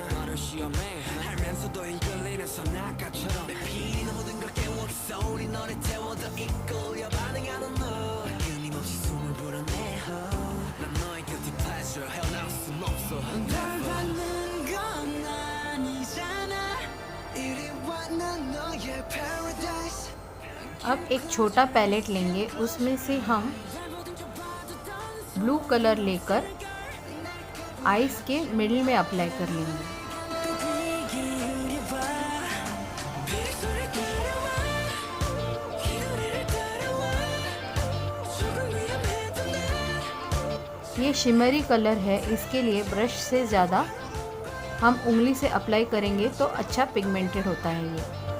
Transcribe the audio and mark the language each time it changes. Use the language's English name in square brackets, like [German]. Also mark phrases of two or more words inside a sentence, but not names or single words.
[Korean] 알면서도 이끌리는 선악가처럼 내 피리 모든 걸 깨워 그 소리 너를 태워도 이끌려 반응하는 너 끊임없이 숨을 불어내어 난 너의 [English] guilty pleasure [Korean] 헤어나올 순 없어 널 받는 건 아니잖아 이리 와 난 너의 paradise। [Hindi] अब एक छोटा पैलेट लेंगे, उसमें से हम [English] blue color [Hindi] लेकर आईज के मिडिल में अप्लाई कर लेंगे। ये [English] shimmery color [Hindi] है, इसके लिए ब्रश से ज़्यादा हम उंगली से अप्लाई करेंगे तो अच्छा पिगमेंटेड होता है ये।